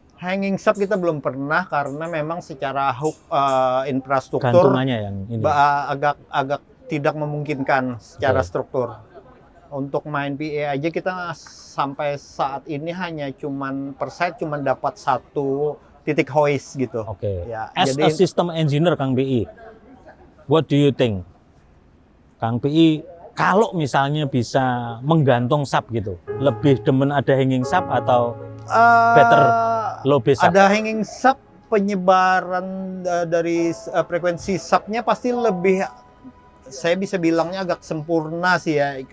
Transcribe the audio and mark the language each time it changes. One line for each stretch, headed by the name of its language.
Indonesian: Hanging sub kita belum pernah karena memang secara infrastruktur gantungannya yang ini agak tidak memungkinkan secara struktur. Untuk main PA aja kita sampai saat ini hanya cuman per side cuman dapat 1 titik hoist gitu.
English: Ya, as a system engineer Kang PI, what do you think?
Indonesian: Kang PI kalau misalnya bisa menggantung sub gitu, lebih demen ada hanging sub atau
English: better low bass sub?
Indonesian: Ada hanging sub, penyebaran dari frekuensi subnya pasti lebih, saya bisa bilangnya agak sempurna sih ya.